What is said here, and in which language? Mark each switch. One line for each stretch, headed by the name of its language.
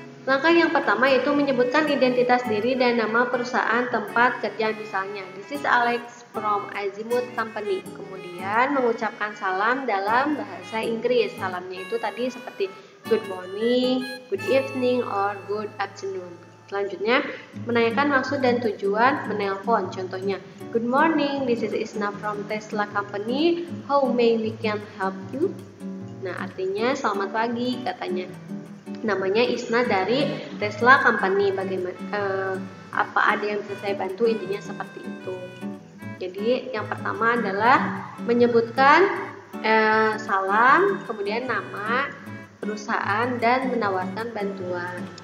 Indonesian: Langkah yang pertama yaitu menyebutkan identitas diri dan nama perusahaan tempat kerja, misalnya
English: this is Alex from Azimut Company.
Indonesian: Kemudian mengucapkan salam dalam bahasa Inggris. Salamnya itu tadi seperti
English: good morning, good evening, or good afternoon.
Indonesian: Selanjutnya menanyakan maksud dan tujuan menelpon. Contohnya,
English: good morning, this is Isna from Tesla Company, how may we can help you?
Indonesian: Nah, artinya selamat pagi katanya. Namanya Isna dari Tesla Company, bagaimana apa ada yang bisa saya bantu, intinya seperti itu. Jadi yang pertama adalah menyebutkan salam, kemudian nama perusahaan dan menawarkan bantuan.